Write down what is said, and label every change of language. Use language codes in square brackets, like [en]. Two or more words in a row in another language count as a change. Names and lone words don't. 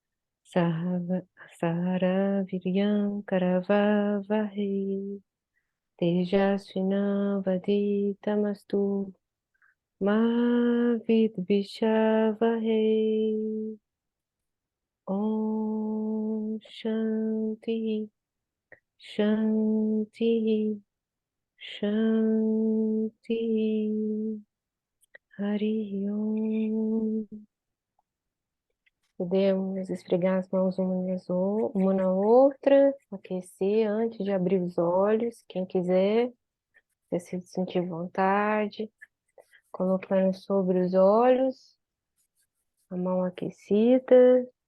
[sa] Sahara Viryam Karavavahe Tejasvinavaditamastu Ma Vidvishavahe. Om Shanti Shanti Shanti. Hari Om. [pt] Podemos esfregar as mãos uma na outra, aquecer antes de abrir os olhos, quem quiser, se sentir vontade, colocando sobre os olhos, a mão aquecida.